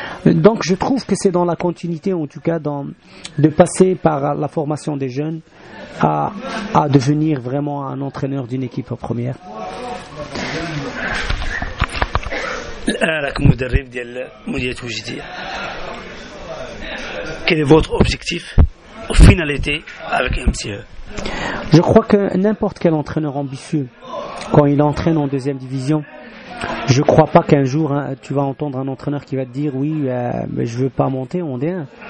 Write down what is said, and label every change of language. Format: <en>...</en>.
<fr>Donc je trouve que c'est dans la continuité en tout cas de passer par la formation des jeunes à devenir vraiment un entraîneur d'une équipe première.</fr> <ar>الآن راك مدرب ديال مديرية وجدية.</ar> <fr>Quel est votre objectif ou finalité avec MCE? Je crois que n'importe quel entraîneur ambitieux, quand il entraîne en deuxième division, je crois pas qu'un jour tu vas entendre un entraîneur qui va te dire oui, mais je veux pas monter en D1.</fr>